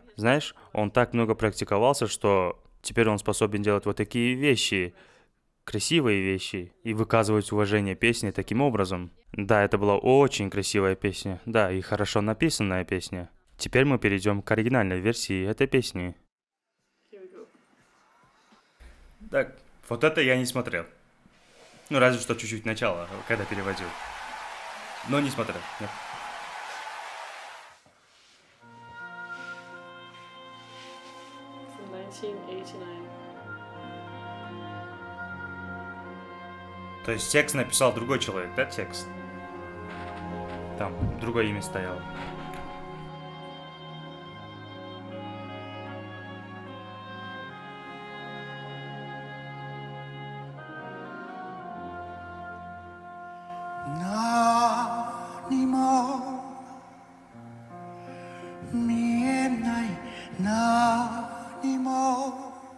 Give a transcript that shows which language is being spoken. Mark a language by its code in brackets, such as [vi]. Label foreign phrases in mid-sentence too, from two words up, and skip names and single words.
[ru] Знаешь, он так много практиковался, что теперь он способен делать вот такие вещи, красивые вещи, и выказывать уважение песне таким образом. Да, это была очень красивая песня, да, и хорошо написанная песня. Теперь мы перейдем к оригинальной версии этой песни. [en] Here we go. [ru] Так, вот это я не смотрел. Ну, разве что чуть-чуть начало, когда переводил. Но не смотрел, нет. [en] From 1989. [ru] То есть текст написал другой человек, да, текст? Там другое имя стояло. [ja] 何も見えない何も